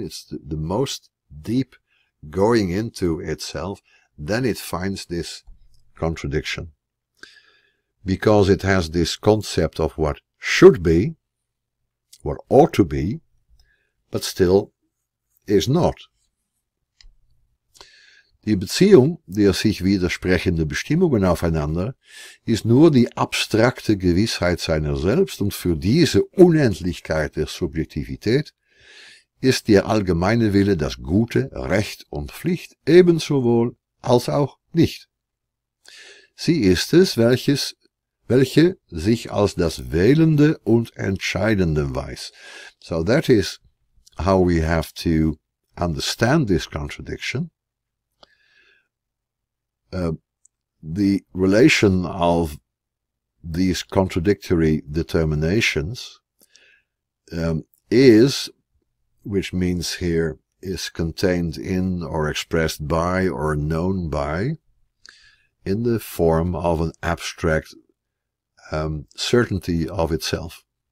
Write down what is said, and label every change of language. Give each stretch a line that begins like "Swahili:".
English: It's the most deep going into itself. Then it finds this contradiction. Because it has this concept of what should be, what ought to be, but still is not.
German: Die Beziehung der sich widersprechenden Bestimmungen aufeinander ist nur die abstrakte Gewissheit seiner selbst, und für diese Unendlichkeit der Subjektivität ist der allgemeine Wille das Gute, Recht und Pflicht ebenso wohl als auch nicht. Sie ist es, welche sich als das Wählende und Entscheidende weiß.
English: So that is how we have to understand this contradiction. The relation of these contradictory determinations is, which means here is contained in or expressed by or known by, in the form of an abstract certainty of itself.